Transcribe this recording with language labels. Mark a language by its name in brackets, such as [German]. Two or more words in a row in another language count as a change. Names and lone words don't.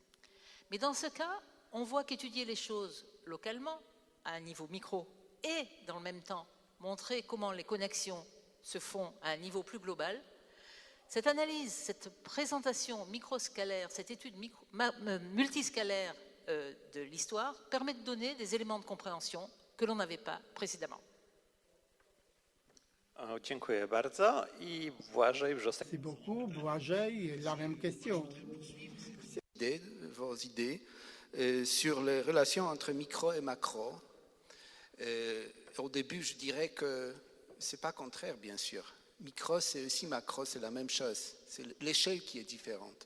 [French] Mais dans ce cas, on voit qu'étudier les choses localement à un niveau micro et dans le même temps montrer comment les connexions se font à un niveau plus global, cette analyse, cette présentation microscalaire, cette étude multiscalaire de l'histoire permet de donner des éléments de compréhension que l'on n'avait pas précédemment. [Polish] Dziękuję bardzo i Błażej Wrzosek. [French] Merci beaucoup. Błażej, la même question. Vos idées sur les relations entre micro et macro. Au début, je dirais que ce n'est pas contraire, bien sûr. Micro, c'est aussi macro, c'est la même chose. C'est l'échelle qui est différente.